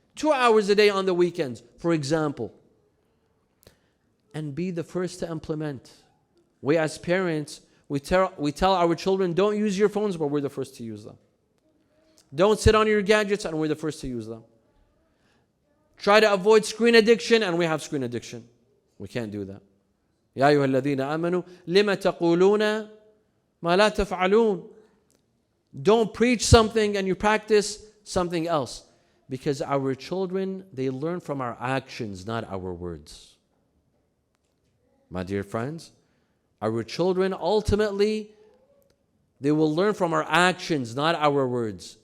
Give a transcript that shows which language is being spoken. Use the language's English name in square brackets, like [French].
[English] 2 hours a day on the weekends, for example. And be the first to implement. We as parents, we tell our children, don't use your phones, but we're the first to use them. Don't sit on your gadgets, and we're the first to use them. Try to avoid screen addiction, and we have screen addiction. We can't do that. [Arabic] يا أيها الذين آمنوا لما تقولون ما لا تفعلون. [English] Don't preach something and you practice something else. Because our children, they learn from our actions, not our words. My dear friends, our children ultimately, they will learn from our actions, not our words.